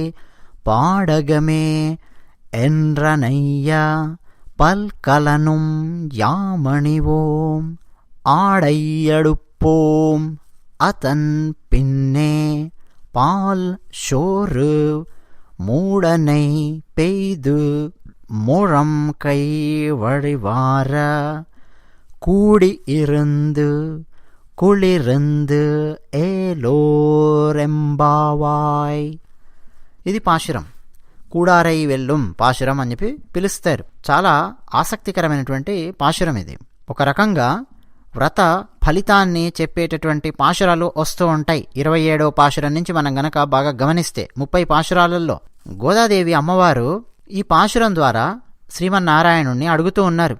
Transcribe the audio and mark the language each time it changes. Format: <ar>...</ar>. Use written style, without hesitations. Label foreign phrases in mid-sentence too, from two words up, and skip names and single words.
<ta>பாடகமே என்றனையா பல்கலனும் யாமணிவோம் ஆடையடுப்போம் அதன் பின்னே பால் சோறு மூடனை பெய்து முழம் கை வழிவார கூடி இருந்து குளிருந்து ఏలోరెంబావాయ్.</ta> <te>ఇది పాశురం. కూడారై వెల్లుం పాశురం అని చెప్పి పిలుస్తారు. చాలా ఆసక్తికరమైనటువంటి పాశురం ఇది. ఒక రకంగా వ్రత ఫలితాన్ని చెప్పేటటువంటి పాశురాలు వస్తూ ఉంటాయి. 27వ పాశురం నుంచి మనం గనక బాగా గమనిస్తే 30 పాశురాలలో గోదాదేవి అమ్మవారు ఈ పాశురం ద్వారా శ్రీమన్నారాయణుణ్ణి అడుగుతూ ఉన్నారు.</te>